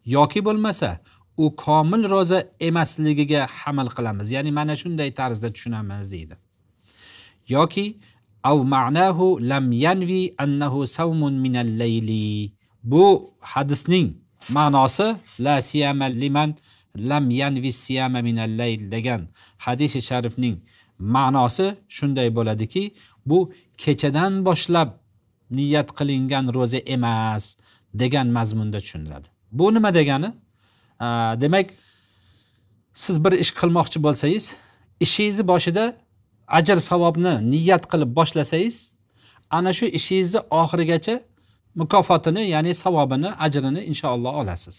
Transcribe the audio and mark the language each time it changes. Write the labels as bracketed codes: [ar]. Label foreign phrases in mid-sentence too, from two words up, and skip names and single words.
[uz] yoki bo'lmasa u komil roza emasligiga amal qilamiz. Ya'ni mana shunday tarzda tushunamiz deydi. [ar] Yoki أو معناه لم ينو أنه صوم من الليل. [uz] Bu hadisning ma'nosi [ar] لا صيام لمن لم ينو صياما من الليل [uz] degan hadis-i sharifning ma'nosi shunday bo'ladiki, bu kechadan boshlab niyat qilingan roza emas degan mazmunda tushuniladi. Bu nima degani? Demak, siz bir ish qilmoqchi bo'lsangiz, ishingizni boshida ajr savobni niyat qilib boshlasangiz, ana shu ishingizni oxirigacha mukofotini, ya'ni savobini, ajrini inshaalloh olasiz.